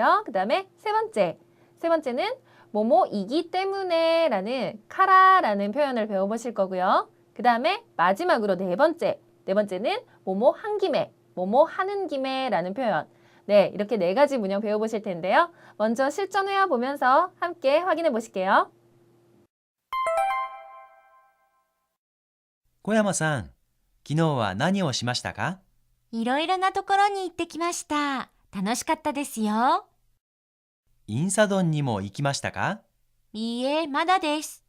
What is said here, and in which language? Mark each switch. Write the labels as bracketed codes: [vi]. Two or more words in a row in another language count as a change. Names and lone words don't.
[ko] 그 다음에 세 번째는 뭐뭐이기 때문에 라는 카라라는 표현을 배워보실 거고요. 그 다음에 마지막으로 네 번째는 뭐뭐 한 김에, 뭐뭐 하는 김에 라는 표현. 네, 이렇게 네 가지 문형 배워보실 텐데요. 먼저 실전 회화 보면서 함께 확인해 보실게요. [ja] 小山さん、昨日は何をしましたか？いろいろなところに行ってきました。楽しかったですよ。インサドンにも行きましたか？いいえ、まだです。